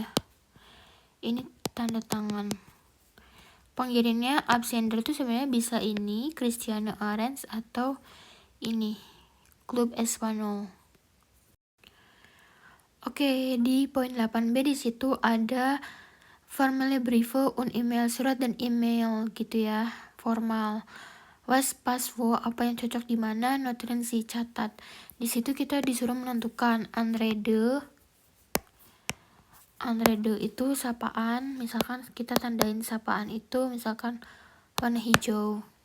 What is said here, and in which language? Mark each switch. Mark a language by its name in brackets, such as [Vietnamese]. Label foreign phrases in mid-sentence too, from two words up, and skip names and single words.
[Indonesian] Ini tanda tangan. Pengirimnya absender itu sebenarnya bisa ini Christiane Arends atau ini Club Espanyol. Oke, di poin 8B di situ ada [German] formelle Briefe und email, [Indonesian] surat dan email gitu ya, formal. [German] Was pas wo, [Indonesian] apa yang cocok di mana, [German] notieren si [Indonesian] catat. Di situ kita disuruh menentukan Anrede. Anrede itu sapaan, misalkan kita tandain sapaan itu misalkan warna hijau.